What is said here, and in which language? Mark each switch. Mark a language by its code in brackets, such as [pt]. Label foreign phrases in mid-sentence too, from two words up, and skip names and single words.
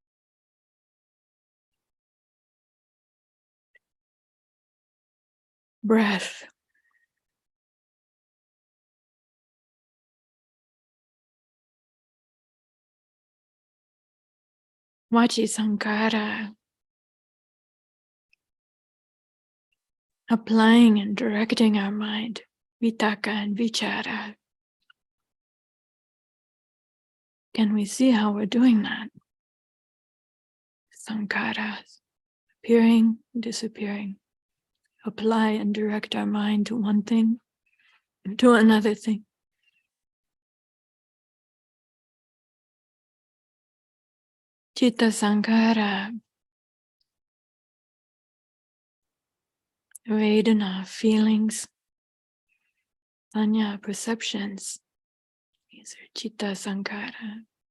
[en] Breath. [pi] Vachi sankhara. [en] Applying and directing our mind. Vitaka and vichara. Can we see how we're doing that? Sankharas. Appearing, disappearing. Apply and direct our mind to one thing, to another thing. [pi] Chitta sankhara. [en] Vedana, feelings. Sanya, perceptions. These are [pi] chitta sankhara.